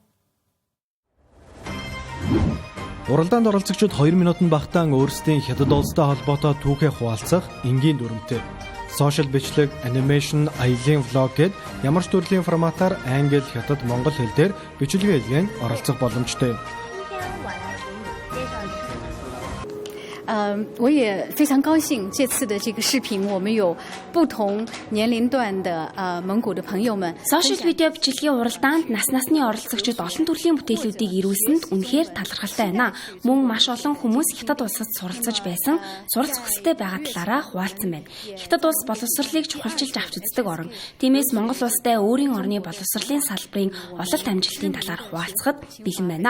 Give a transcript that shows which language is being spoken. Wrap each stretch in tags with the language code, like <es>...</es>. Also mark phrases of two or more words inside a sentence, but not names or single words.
<mn>Уралдаанд оролцогчид 2 минутанд багтаан өөрсдийн Хятад улстай холбоотой түүхээ хуваалцах энгийн дүрмтэй. Сошиал бичлэг, анимашн, аялын влог гэд ямар ч төрлийн форматаар англи, хятад, монгол хэл дээр бичлэгээ илгээн оролцох боломжтой.</mn> <zh>我也非常高兴这次的这个视频我们有不同年龄段的蒙古的朋友们</zh> <mn>Сошиал видео бичлэгийн уралдаанд нас насны оролцогчид олон төрлийн бүтээлүүдийг ирүүлсэнд үнэхээр талархалтай байна. Мөн маш олон хүмүүс Хятад улсад суралцаж байсан, суралц хүсэлтэй байгаа талаараа хуваалцсан байна. Хятад улс боловсролыг чухалчилж авч үздэг орн. Тиймээс Монгол улстай өөрийн орны боловсролын салбарын ололт амжилтын талаар хуваалцахад бэлэн байна.</mn>